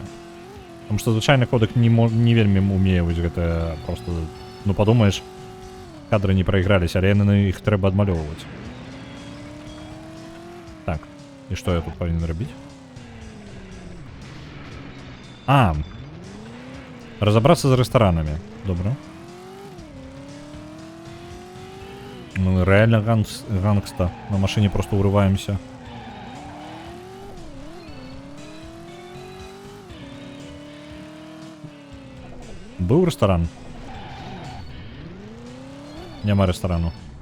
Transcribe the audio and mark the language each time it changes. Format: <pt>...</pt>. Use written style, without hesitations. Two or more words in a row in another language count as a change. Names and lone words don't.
<be>Таму што звычайны кодек не вельмі умее вось гэта просто, ну падумаеш, кадры не праіграліся, але яны іх трэба адмалёўваць. Так, і што я тут павінен рабіць? Разабрацца з рэстаранамі. Добра.</be> <ru>Мы реально гангста. На машине просто урываемся. Был ресторан?</ru> <uk>Нема ресторану.</uk>